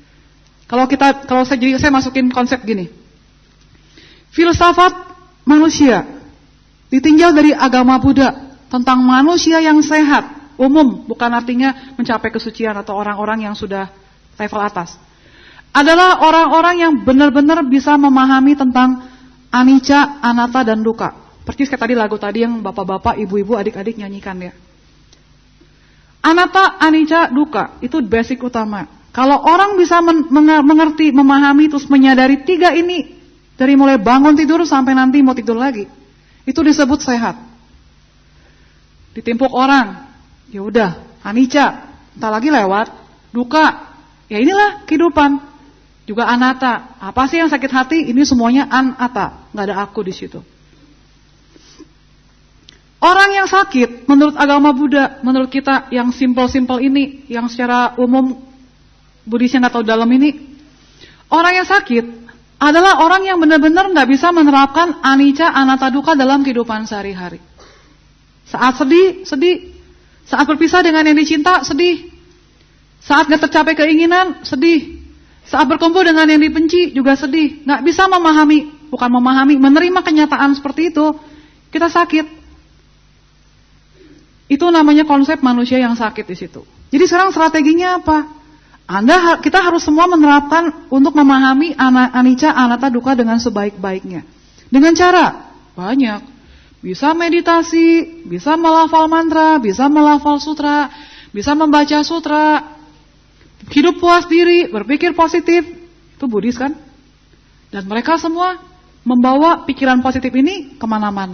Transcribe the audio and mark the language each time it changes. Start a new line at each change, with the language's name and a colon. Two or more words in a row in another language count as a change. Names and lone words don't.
Indonesian: Kalau saya masukin konsep gini. Filsafat manusia ditinjau dari agama Buddha tentang manusia yang sehat, umum, bukan artinya mencapai kesucian atau orang-orang yang sudah level atas. Adalah orang-orang yang benar-benar bisa memahami tentang
Pali: anicca, anatta,
Indonesian: dan dukkha. Persis kayak tadi lagu tadi yang bapak-bapak, ibu-ibu, adik-adik nyanyikan ya.
Pali: Anatta, anicca, dukkha
Indonesian: itu basic utama. Kalau orang bisa mengerti, memahami, terus menyadari 3 ini dari mulai bangun tidur sampai nanti mau tidur lagi, itu disebut sehat. Ditimpuk orang, ya udah, anicca, entar lagi lewat, duka. Ya inilah kehidupan. Juga anatta. Apa sih yang sakit hati? Ini semuanya anatta, nggak ada aku di situ. Orang yang sakit, menurut agama Buddha, menurut kita yang simple-simple ini, yang secara umum Buddhisnya nggak tahu dalam ini, orang yang sakit adalah orang yang benar-benar nggak bisa menerapkan
Pali: anicca, anatta, dukkha
Indonesian: dalam kehidupan sehari-hari. Saat sedih, sedih. Saat berpisah dengan yang dicinta, sedih. Saat nggak tercapai keinginan, sedih. Saat berkumpul dengan yang dibenci, juga sedih. Nggak bisa memahami, bukan memahami, menerima kenyataan seperti itu, kita sakit. Itu namanya konsep manusia yang sakit di situ. Jadi sekarang strateginya apa? Kita harus semua menerapkan untuk memahami
Pali: anicca, anatta, dukkha
Indonesian: dengan sebaik-baiknya. Dengan cara banyak. Bisa meditasi, bisa melafal mantra, bisa melafal sutra, bisa membaca sutra, hidup puas diri, berpikir positif. Itu Buddhis kan? Dan mereka semua membawa pikiran positif ini kemana-mana.